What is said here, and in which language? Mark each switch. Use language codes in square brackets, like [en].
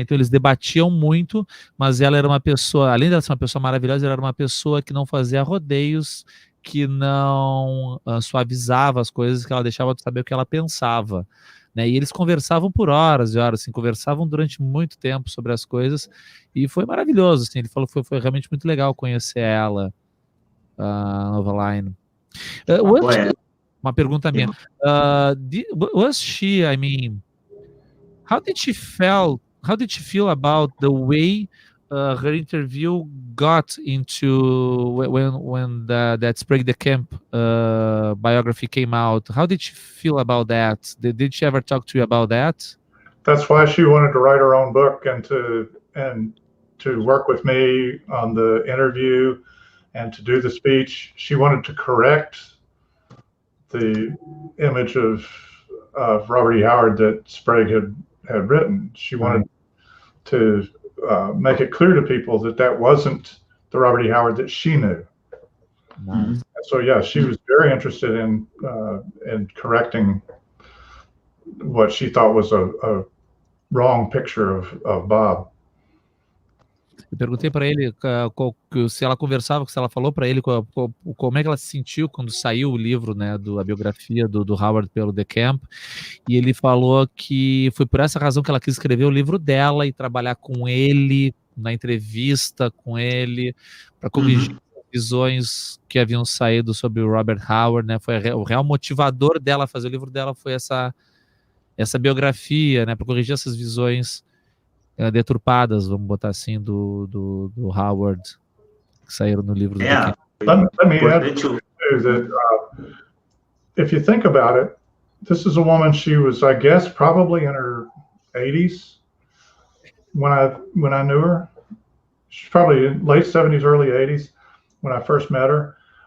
[pt] Então eles debatiam muito, mas ela era uma pessoa, além de ser uma pessoa maravilhosa, ela era uma pessoa que não fazia rodeios, que não suavizava as coisas, que ela deixava de saber o que ela pensava, né? E eles conversavam por horas e horas, assim, conversavam durante muito tempo sobre as coisas, e foi maravilhoso, assim, ele falou que foi realmente muito legal conhecer ela, Nova Line. Uma pergunta minha. [en] Was she, I mean, how did she feel about the way her interview got into when that Sprague the Camp biography came out? How did she feel about that? Did she ever talk to you about that? That's why she wanted to write her own book and to work with me on the interview and to do the speech. She wanted to correct the image of Robert E. Howard that Sprague had written. She wanted to make it clear to people that wasn't the Robert E. Howard that she knew. Nice. So yeah, she was very interested in correcting what she thought was a wrong picture of Bob. [pt] Eu perguntei para ele se ela conversava, se ela falou para ele como é que ela se sentiu quando saiu o livro, né, a biografia do Howard pelo The Camp, e ele falou que foi por essa razão que ela quis escrever o livro dela e trabalhar com ele, na entrevista com ele, para corrigir visões que haviam saído sobre o Robert Howard, né? Foi o real motivador dela fazer o livro dela foi essa biografia, né, para corrigir essas visões deturpadas, vamos botar assim, do Howard, que saíram no livro do [en] Let me add too that if you think about it, this is a woman, she was, I guess, probably in her 80s when I knew her. She's probably in late 70s, early 80s when I first met her.